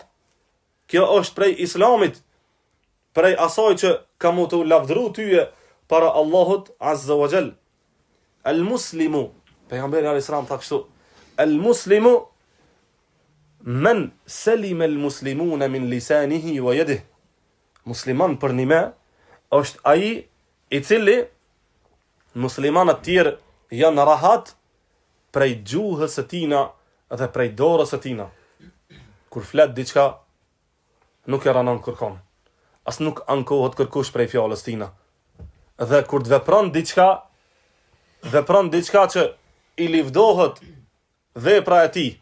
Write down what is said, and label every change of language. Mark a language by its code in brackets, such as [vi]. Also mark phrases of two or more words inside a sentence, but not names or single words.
[sq] Kjo është prej islamit, prej asaj që ka mu të lavdru tyje para Allahut [ar] عز وجل. المسلم, pejgamberi عليه السلام [sq] tha kështu, [ar] المسلم من سلم المسلمون من لسانه ويده. [sq] Musliman për një me është ai i cili muslimanët tjerë janë rahat prej gjuhës së tina dhe prej dorës së tina. Kur flet diçka, nuk e ranon kërkon. As nuk ankohet kërkush prej fjalës tina. Dhe kur të vepron diçka që i livdohet vepra e tij.